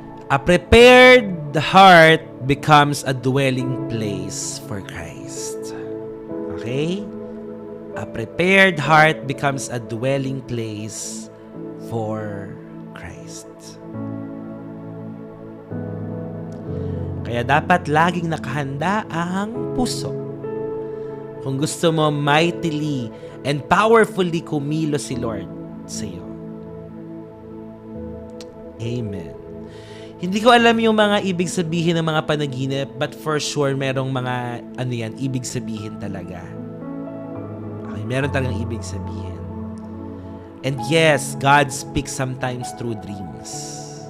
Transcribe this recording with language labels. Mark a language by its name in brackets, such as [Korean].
[English] A prepared heart becomes a dwelling place for Christ. Okay? A prepared heart becomes a dwelling place for Christ. [Filipino] Kaya dapat laging nakahanda ang puso. Kung gusto mo [English] mightily and powerfully [Filipino] kumilos si Lord sa iyo. Amen. Hindi ko alam yung mga ibig sabihin ng mga panaginip, [English] but for sure [Filipino] merong mga ibig sabihin talaga. Okay, meron talagang ibig sabihin. [English] And yes, God speaks sometimes through dreams.